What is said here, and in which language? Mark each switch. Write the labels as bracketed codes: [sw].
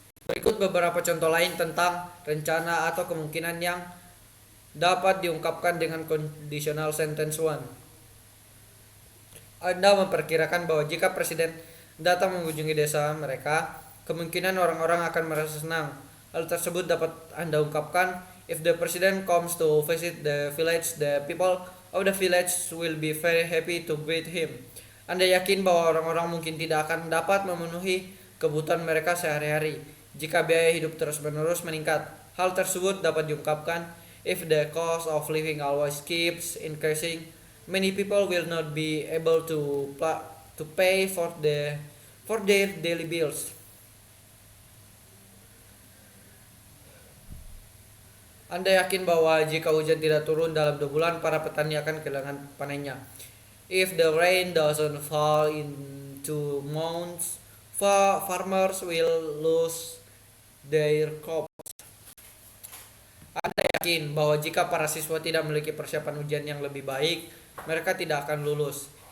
[id] Berikut beberapa contoh lain tentang rencana atau kemungkinan yang dapat diungkapkan dengan conditional sentence one. Anda memperkirakan bahwa jika presiden datang mengunjungi desa mereka, kemungkinan orang-orang akan merasa senang. Hal tersebut dapat Anda ungkapkan: [en] if the president comes to visit the village, the people of the village will be very happy to greet him. [id] Anda yakin bahwa orang-orang mungkin tidak akan dapat memenuhi kebutuhan mereka sehari-hari jika biaya hidup terus-menerus meningkat. Hal tersebut dapat diungkapkan: [en] if the cost of living always keeps increasing, many people will not be able to pay for their daily bills. [id] Anda yakin bahwa jika hujan tidak turun dalam 2 bulan, para petani akan kehilangan panennya. [en] If the rain doesn't fall in 2 months, farmers will lose their crops. [id] Anda yakin bahwa jika para siswa tidak memiliki persiapan ujian yang lebih baik, mereka tidak akan lulus.